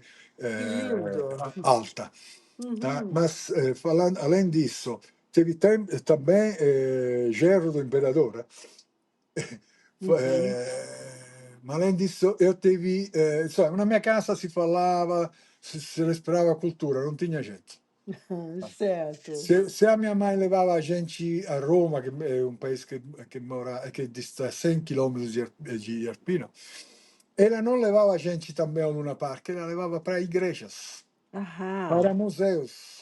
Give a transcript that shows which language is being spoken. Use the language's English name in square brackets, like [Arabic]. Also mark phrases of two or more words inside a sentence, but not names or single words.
[Portuguese] que lindo. alta. Tá? Uhum, Mas, falando, além disso, teve também Gerro do Imperador. uhum. Ma além disso, eu tive, insomma, na minha casa si falava, [Italian] si respirava cultura, [Portuguese] non tinha jeito. Certo. Se a minha mãe levava a gente a Roma, que é um país que dista 100 km de Arpino, ela não levava a gente também a Luna Park, ela levava para igrejas, para Aham, museus.